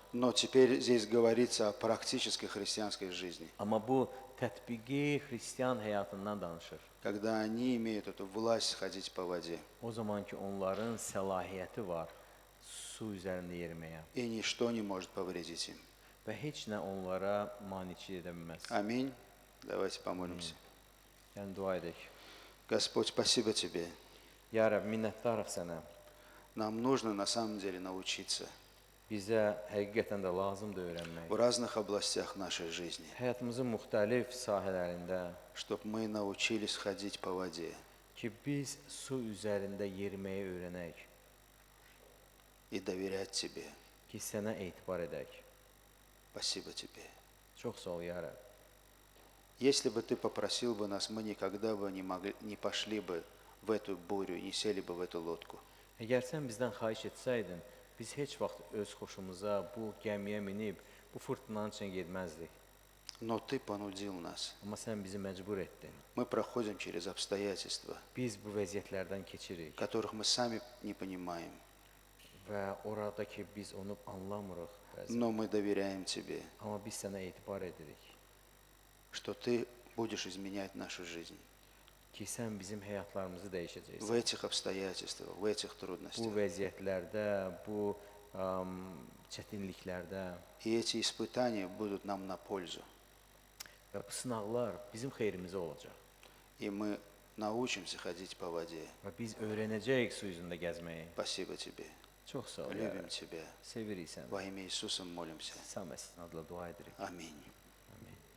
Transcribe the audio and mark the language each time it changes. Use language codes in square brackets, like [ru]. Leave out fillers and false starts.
[ru] Но теперь здесь говорится о практической христианской жизни. [az] Amma bu tətbiqi xristian həyatından danışır. [ru] Когда они имеют эту власть ходить по воде. [az] O zaman ki, onların səlahiyyəti var su üzərində yeriməyə [ru] И ничто не может повредить им. [az] və heç nə onlara maniçi edə bilməz. [ru] Аминь. Давайте помолимся. [az] Yəni, dua edək. [ru] Господь, спасибо Тебе. [az] Ya Rəbb, minnətdarıq sənə. [ru] Нам нужно на самом деле научиться [az] Bizə həqiqətən də lazımdır öyrənmək. [ru] в разных областях нашей жизни, [az] Həyatımızın müxtəlif sahələrində [ru] чтобы мы научились ходить по воде [az] ki, biz su üzərində yeriməyi öyrənək, [ru] и доверять Тебе. [az] ki, sənə etibar edək. [ru] Спасибо Тебе. [az] Çox sağ ol, ya Rəbb. [ru] Если бы Ты попросил бы нас, мы никогда бы не пошли бы в эту бурю, не сели бы в эту лодку. [az] Əgər sən bizdən xahiş etsəydin, biz heç vaxt öz xoşumuza bu gəmiyə minib, bu fırtınanın içine getməzdik. [ru] Но Ты понудил нас. [az] Amma sən bizi məcbur etdin. [ru] Мы проходим через обстоятельства, [az] Biz bu vəziyyətlərdən keçirik [ru] которых мы сами не понимаем, [az] və oradakı biz onu anlamırıq bəzən. [ru] но мы доверяем Тебе, [az] Amma biz sənə etibar edirik [ru] что Ты будешь изменять нашу жизнь [az] ki, sən bizim həyatlarımızı [ru] в [az] dəyişəcəksən. [ru] этих обстоятельствах, в этих [az] Bu [ru] трудностях. [az] vəziyyətlərdə, bu çətinliklərdə [ru] И эти испытания будут нам на пользу. [az] və bu sınaqlar bizim xeyrimizə olacaq. [ru] И мы научимся ходить по воде. [az] Və biz öyrənəcəyik su üzündə gəzməyi. [ru] Спасибо Тебе. [az] Çox sağ ol, ya [ru] Любим [az] Rəbb. [ru] Тебя. [az] Sevirik səni. [ru] Во имя Иисуса молимся. [az] Sən Məsih'in adıyla dua edirik. [ru] Аминь. [az] Amin.